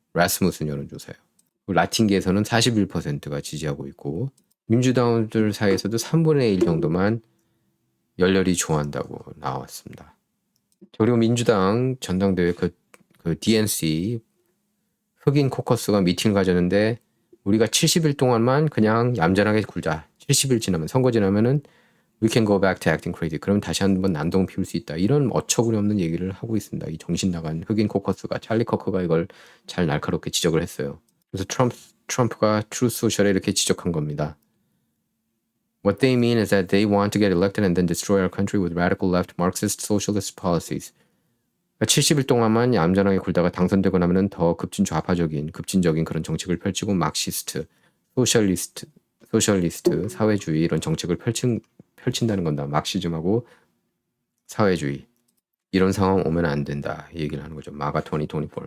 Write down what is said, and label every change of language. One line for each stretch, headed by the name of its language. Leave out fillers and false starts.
Korean: 라스무슨 여론조사예요. 라틴계에서는 41%가 지지하고 있고 민주당들 사이에서도 3분의 1 정도만 열렬히 좋아한다고 나왔습니다. 그리고 민주당 전당대회 그 DNC 흑인 코커스가 미팅을 가졌는데 우리가 70일 동안만 그냥 얌전하게 굴자. 70일 지나면 선거 지나면은
English: we can go back to acting crazy.
Korean: 그럼 다시 한번 난동 피울 수 있다. 이런 어처구니 없는 얘기를 하고 있습니다. 이 정신 나간 흑인 코커스가 찰리 커커가 이걸 잘 날카롭게 지적을 했어요. 그래서 트럼프가 트루스 소셜에 이렇게 지적한 겁니다.
English: What they mean is that they want to get elected and then destroy our country with radical left Marxist socialist policies.
Korean: 70일 동안만 얌전하게 굴다가 당선되고 나면은 더 급진적인 그런 정책을 펼치고 막시스트, 소셜리스트, 사회주의 이런 정책을 펼친다는 건다. 막시즘하고 사회주의. 이런 상황 오면 안 된다. 이 얘기를 하는 거죠. 마가 2024.